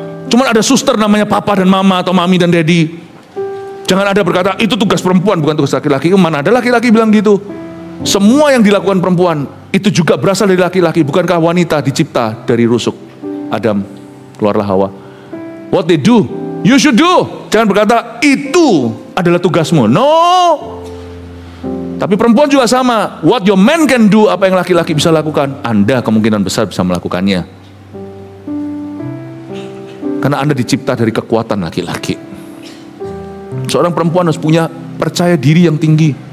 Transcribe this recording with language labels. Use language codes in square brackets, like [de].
[id] Cuman ada suster namanya papa dan mama atau mami dan daddy. Jangan ada berkata itu tugas perempuan bukan tugas laki-laki. Mana ada laki-laki bilang gitu. Semua yang dilakukan perempuan itu juga berasal dari laki-laki. Bukankah wanita dicipta dari rusuk Adam, keluarlah Hawa. [en] What they do, you should do. [id] Jangan berkata itu adalah tugasmu. [en] No. [id] Tapi perempuan juga sama. [en] What your man can do, [id] apa yang laki-laki bisa lakukan, Anda kemungkinan besar bisa melakukannya. Karena Anda dicipta dari kekuatan laki-laki. Seorang perempuan harus punya percaya diri yang tinggi.